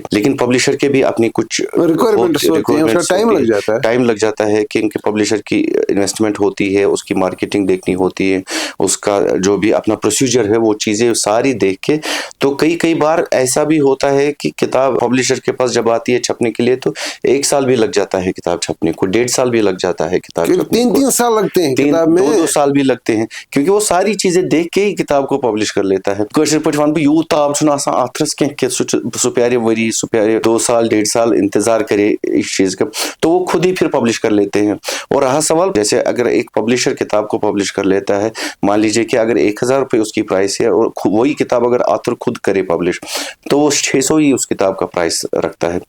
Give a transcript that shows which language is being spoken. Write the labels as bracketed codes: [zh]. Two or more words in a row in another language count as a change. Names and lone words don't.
[ur] لیکن پبلشر کے بھی اپنی کچھ ٹائم لگ جاتا ہے کہ ان کے پبلشر کی انویسٹمنٹ ہوتی ہے, اس کی مارکیٹنگ دیکھنی ہوتی ہے, اس کا جو بھی اپنا پروسیجر ہے وہ چیزیں ساری دیکھ کے. تو کئی بار ایسا بھی ہوتا ہے کہ کتاب پبلشر کے پاس جب آتی ہے چھپنے کے لیے تو 1 سال بھی لگ جاتا ہے کتاب چھپنے کو, 1.5 سال بھی لگ جاتا ہے کتاب چھپنے کو, 3 سال لگتے ہیں کتاب میں, 2 سال بھی لگتے ہیں, کیونکہ وہ ساری چیزیں دیکھ کے ہی کتاب کو پبلش کر لیتا ہے. [ks] کٲشِر پٲٹھۍ وَنہٕ بہٕ یوٗتاہ چھُنہٕ آسان آتھرَس کینٛہہ کہ سُہ پیارِ ؤری, سُہ پیارِ [ur] 2 سال 1.5 سال انتظار کرے اس چیز کا, تو وہ خود ہی پھر پبلش کر لیتے ہیں. اور رہا سوال, جیسے اگر ایک پبلشر کتاب کو پبلش کر لیتا ہے, مان لیجئے کہ اگر 1000 روپے اس کی پرائس ہے اور وہی کتاب اگر آتھر خود کرے پبلش تو وہ 600 ہی اس کتاب کا پرائس رکھتا ہے.